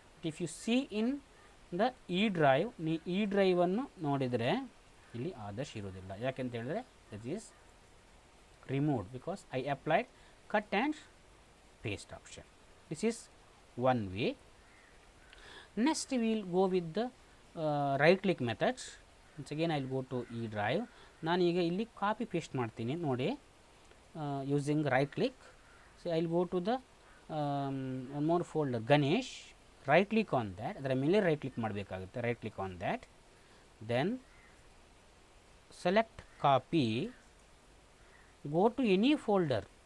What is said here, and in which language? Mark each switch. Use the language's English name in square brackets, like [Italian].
[English] if you see in the E drive, [Kannada] ನೀವು E ಡ್ರೈವನ್ನು ನೋಡಿದರೆ ಇಲ್ಲಿ ಆದರ್ಶ್ ಇರೋದಿಲ್ಲ. ಯಾಕೆಂತ ಹೇಳಿದ್ರೆ [English] That is removed because I applied cut and paste option. This is one way. Next we will go with the right click method. Once again I will go to E drive. [Kannada] ನಾನು ಈಗ ಇಲ್ಲಿ copy paste ಮಾಡ್ತೀನಿ ನೋಡಿ, [English] Using right click. So I will go to the one more folder Ganesh. Right click on that, [Kannada] ಅದರ ಮೇಲೆ right click ಮಾಡಬೇಕಾಗುತ್ತೆ. [English] Right click on that, then select copy, go to any folder.